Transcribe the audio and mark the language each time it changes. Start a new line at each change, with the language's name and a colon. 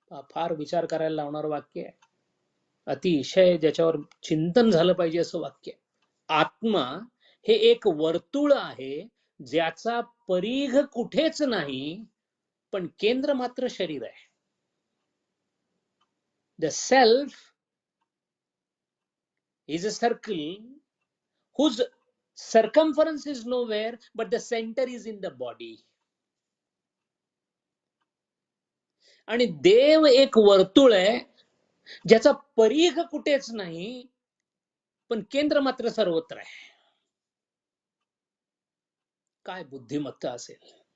Marathi: फार विचार करायला लावणारं वाक्य आहे, अतिशय ज्याच्यावर चिंतन झालं पाहिजे असं वाक्य. आत्मा हे एक वर्तुळ आहे, ज्याचा परिघ कुठेच नाही पण केंद्र मात्र शरीर आहे.
English: The self is a circle whose circumference is nowhere but the center is in the body.
Marathi: आणि देव एक वर्तुळ आहे ज्याचा परीघ कुठेच नाही, पण केंद्र मात्र सर्वत्र आहे. काय बुद्धिमत्ता असेल.